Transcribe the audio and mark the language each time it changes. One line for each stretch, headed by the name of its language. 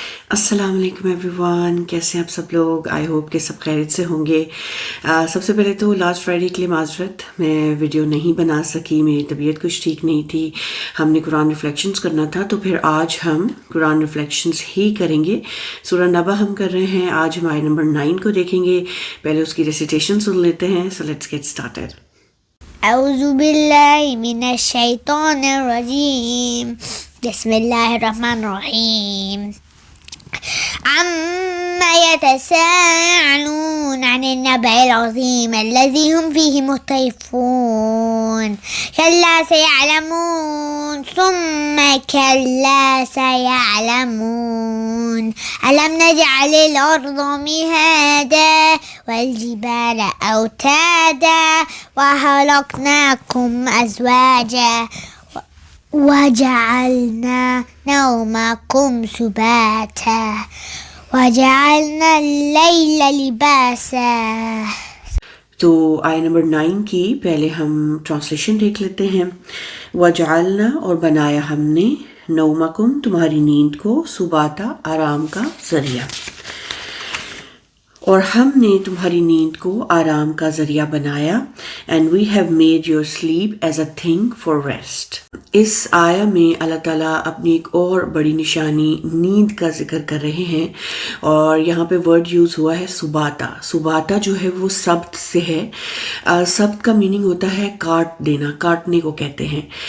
Urdu: السلام علیکم
English: everyone,
Urdu: کیسے ہیں آپ سب لوگ؟
English: I hope
Urdu: کہ سب خیریت سے ہوں گے۔ سب سے پہلے تو لاسٹ فرائیڈے کے لیے معذرت، میں ویڈیو نہیں بنا سکی، میری طبیعت کچھ ٹھیک نہیں تھی، ہم نے قرآن ریفلیکشنز کرنا تھا، تو پھر آج ہم قرآن ریفلیکشنز ہی کریں گے۔ سورہ نبا ہم کر رہے ہیں، آج ہم آیت نمبر 9 کو دیکھیں گے۔ پہلے اس کی ریسیٹیشن سن لیتے ہیں۔
English: So let's get started.
Arabic: اعوذ باللہ من الشیطان الرجیم، بسم اللہ الرحمن الرحیم۔ عما يتساءلون عن النبأ العظيم الذي هم فيه مختلفون كلا سيعلمون ثم كلا سيعلمون ألم نجعل الأرض مهادا والجبال أوتادا وخلقناكم أزواجا وجعلنا نومكم سباتا وجعلنا الليل لباسا۔
Urdu: تو آیت نمبر 9 کی پہلے ہم ٹرانسلیشن دیکھ لیتے ہیں۔ وجعلنا، اور بنایا ہم نے، نومکم، تمہاری نیند کو، سباتا، آرام کا ذریعہ، اور ہم نے تمہاری نیند کو آرام کا ذریعہ بنایا۔
English: And we have made your sleep as a thing for rest.
Urdu: اس آیا میں اللہ تعالیٰ اپنی ایک اور بڑی نشانی نیند کا ذکر کر رہے ہیں، اور یہاں پہ ورڈ یوز ہوا ہے سباتا۔ سباتا جو ہے وہ سبت سے ہے۔ سبت کا میننگ ہوتا ہے کاٹ دینا، کاٹنے کو کہتے ہیں،